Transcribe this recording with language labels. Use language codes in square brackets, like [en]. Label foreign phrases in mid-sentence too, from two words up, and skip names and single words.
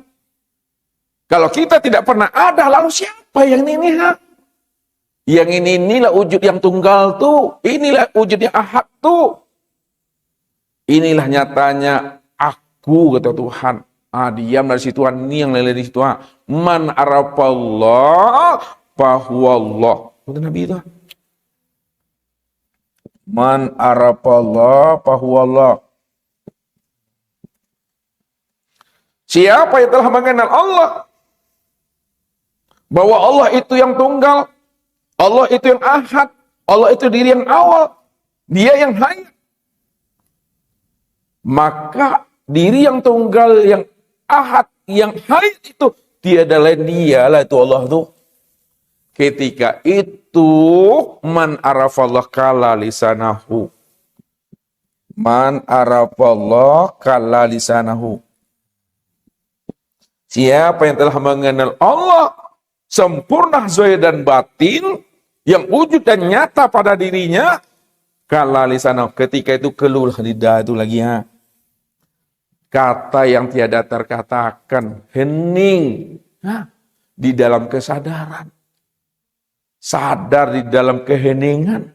[id] Kalau kita tidak pernah ada, lalu siapa yang ini? Yang inilah wujud yang tunggal tuh. Inilah wujud yang ahad tuh. Inilah nyatanya aku, kata Tuhan. Diam dari situ, ini yang lele di situ. [ar] من عرف الله فهو الله. [id] Kata Nabi itu. [ar] من عرف الله فهو الله. [id] Siapa yang telah mengenal Allah, bahwa Allah itu yang tunggal, Allah itu yang ahad, Allah itu diri yang awal, dia yang hayat. Maka diri yang tunggal, yang ahad, yang hayat itu tiada lain dialah itu Allah itu. Ketika itu [ar] من عرف الله كل لسانه. من عرف الله كل لسانه. [id] Siapa yang telah mengenal Allah sempurna zahir dan batin, yang wujud dan nyata pada dirinya, [ar] كل لسان, [id] ketika itu keluar lidah itu lagi kata yang tiada terkatakan, hening di dalam kesadaran, sadar di dalam keheningan.